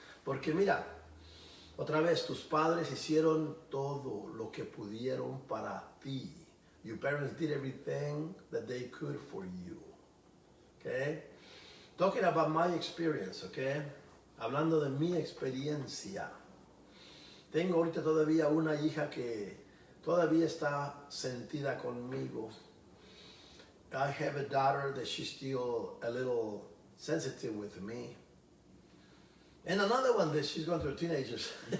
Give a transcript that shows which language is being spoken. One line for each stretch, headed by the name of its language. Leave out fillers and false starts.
Spanish: Porque mira, otra vez, tus padres hicieron todo lo que pudieron para ti.
English: Your parents did everything that they could for you. Okay? Talking about my experience, okay?
Spanish: Hablando de mi experiencia. Tengo ahorita todavía una hija que todavía está sentida conmigo.
English: I have a daughter that she's still a little sensitive with me. And another one that she's going through teenagers.